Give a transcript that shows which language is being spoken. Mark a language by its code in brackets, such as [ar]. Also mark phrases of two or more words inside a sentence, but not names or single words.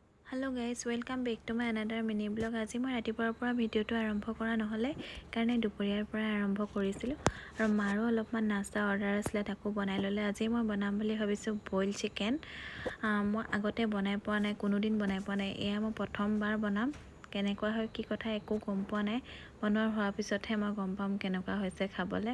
[en] hello guys welcome back to my another mini vlog. [as] आज मैं रातिपुৱাৰ পৰা ভিডিঅ'টো আৰম্ভ কৰা নহ'লে কাৰণে দুপৰীয়াৰ পৰা আৰম্ভ কৰিছিলোঁ আৰু মাৰো অলপমান নাস্তা অৰ্ডাৰ আছিলে তাকো বনাই ল'লে। আজি মই বনাম বুলি ভাবিছোঁ বইল চিকেন। মই আগতে বনাই পোৱা নাই, কোনোদিন বনাই পোৱা নাই, এয়া মই প্ৰথমবাৰ বনাম। কেনেকুৱা হয় কি কথা একো গম পোৱা নাই, বনোৱাৰ হোৱাৰ পিছতহে মই গম পাম কেনেকুৱা হৈছে খাবলৈ।